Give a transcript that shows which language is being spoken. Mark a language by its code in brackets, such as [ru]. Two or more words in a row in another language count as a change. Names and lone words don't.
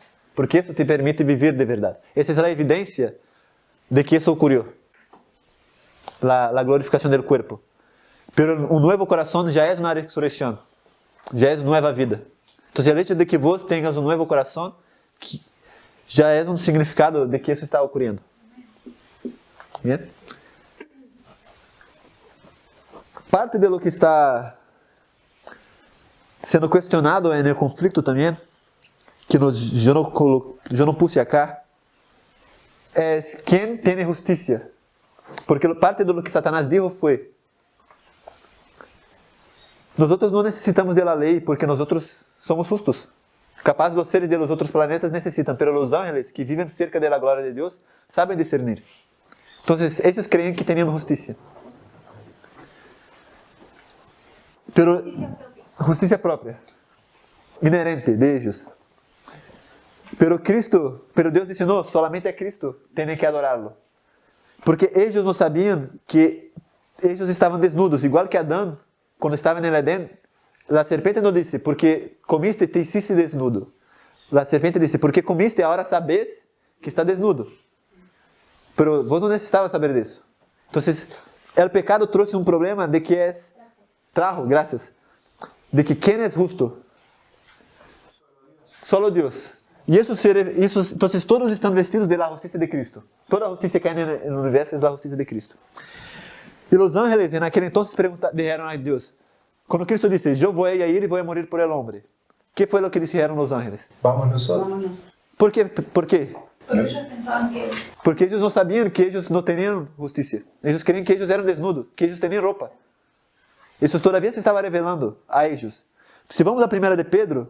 [pt] Porque isso te permite viver de verdade. Essa é a evidência de que isso ocorreu. La glorificação do corpo. Pero um novo coração já é uma ressurreição. Já é nova vida. Então, o hecho de que vos tenhas um novo coração, já é um significado de que isso está ocorrendo. Bien? [es] Parte de lo que está [pt] sendo questionado no conflito também, que eu não puse acá, é quem tem justiça. Porque [es] parte de lo que Satanás dijo [pt] foi: nós não necessitamos da lei porque nós somos justos. Capaz os seres de los outros planetas necessitam, pero os ángeles que vivem cerca da glória de Deus sabem discernir. Então, esses creem que têm justiça. Pero justiça própria, [es] inerente de ellos. [pt] Pero Deus disse: não, solamente a Cristo tem que adorá-lo. Porque eles não sabiam que eles estavam desnudos, igual que Adão, quando estava no Edén. A serpente não disse: [es] porque comiste te hiciste desnudo. [pt] A serpente disse: porque comiste, agora sabes que está desnudo. Pero vos não necessitava saber disso. Então, o pecado trouxe um problema de que de que quem é justo? Solo Deus. E então todos estão vestidos da justiça de Cristo. Toda a justiça que há no universo é da justiça de Cristo. E os ángeles, naquele entonces, disseram a Deus, quando Cristo disse: eu vou ir e vou morrer por el hombre, [es] ¿qué fue lo que dijeron los ángeles? Vamos nosotros. Vámonos. ¿Por qué? ¿Por qué? Porque ellos pensaban que Porque ellos no sabían que ellos no tenían justicia. Ellos creían que ellos eran desnudos, que ellos tenían ropa. Eso todavía se estaba revelando a ellos. Si vamos a primera de Pedro,